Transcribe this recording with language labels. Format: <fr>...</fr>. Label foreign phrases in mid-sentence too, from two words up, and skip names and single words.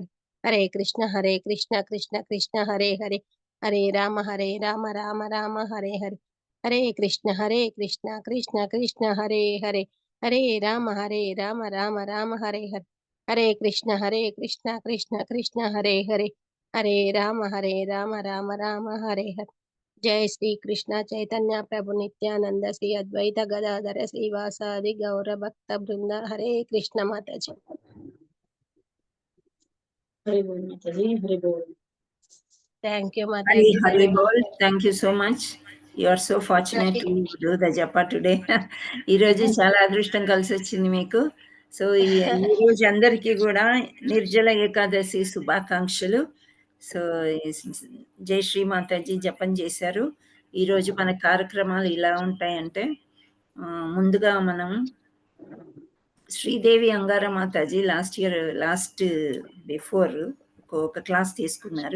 <sa>హరే కృష్ణ కృష్ణ కృష్ణ హరే హరే, హరే రామ రామ హరే హరే. హరే కృష్ణ కృష్ణ కృష్ణ హరే హరే, హరే రామ రామ హరే హరే. హరే కృష్ణ కృష్ణ కృష్ణ హరే హరే, హరే రామ రామ హరే హరే. జయ శ్రీ కృష్ణ చైతన్య ప్రభు నిత్యానంద శ్రీ అద్వైత గదాధర శ్రీవాసాది గౌర భక్త బృంద.</sa> <te>హరే కృష్ణ మాతాజీ. హరి బోల్ మాతాజీ, హరి బోల్.</te> <en>Thank you, Hari Mataji. Hari Bol. Thank you so much. You are so fortunate to do the japa today.</en> <te>ఈ రోజు చాలా అదృష్టం కలిసి వచ్చింది మీకు. సో ఈ రోజు అందరికీ కూడా నిర్జల ఏకాదశి శుభాకాంక్షలు. సో జై శ్రీ మాతాజీ జపం చేశారు. ఈ రోజు మన కార్యక్రమాలు ఇలా ఉంటాయంటే ముందుగా మనం శ్రీదేవి అంగార మాతాజీ</te> <en>last before</en> <te>ఒక క్లాస్ తీసుకున్నారు.</te>